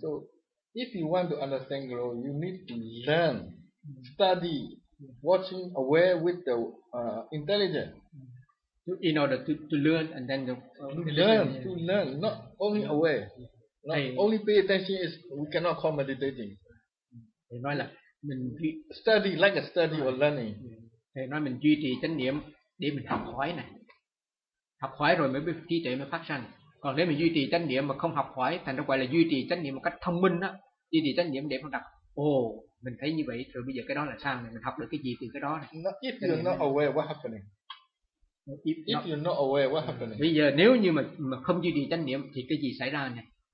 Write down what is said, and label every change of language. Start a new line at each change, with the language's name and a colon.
English: So, if you want to understand rules, you need to learn, study, watching, aware with the intelligence. In order to learn and then the, to learn, not only aware. Not only pay attention is we cannot call meditating.
Vietnamese: Thầy nói là mình
English: study like a study or learning.
Vietnamese: Thầy nói mình duy trì chánh niệm để mình học hỏi này. Học hỏi rồi mới trí tuệ mới phát sanh. Còn nếu mình duy trì chánh niệm mà không học hỏi, thành ra gọi là duy trì chánh niệm một cách thông minh á, duy trì chánh niệm để mình đọc. Mình thấy như vậy rồi bây giờ cái đó là sao này? Mình học được cái gì từ cái đó này?
English: Not, if you're not aware, what happening? If you're not aware, what happening?
Vietnamese: Bây giờ nếu như mà không duy trì chánh niệm thì cái gì xảy ra này?